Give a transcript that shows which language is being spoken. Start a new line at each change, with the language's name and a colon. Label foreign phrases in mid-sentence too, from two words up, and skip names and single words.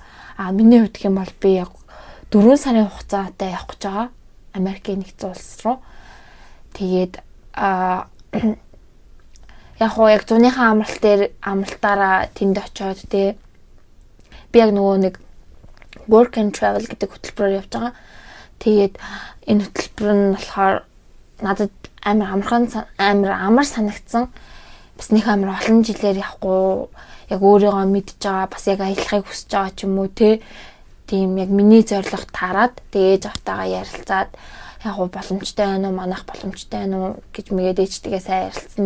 Mongolian: Миний хувьд гэх юм бол би яг 4 сарын хугацаатай явах гэж байгаа. Америкийн нэгдсэн улс руу. Тэгээд яг хоо яг зуныхаа амралтаараа тэнд очиод те би яг нөгөө нэг work and travel гэдэг хөтөлбөрөөр явж байгаа. Тэгээд энэ хөтөлбөр нь болохоор надад амар санагдсан. Бас нэг амар олон жилээр явахгүй яг өөрийгөө мэдж байгаа, бас яг аялахыг хүсэж байгаа ч юм уу те. Тийм яг миний зорилго таарад тэгээд автагаа ярилцаад яг боломжтой байна уу, манайх боломжтой байна уу гэж мэгээд ээжтэйгээ сайн ярилцсан.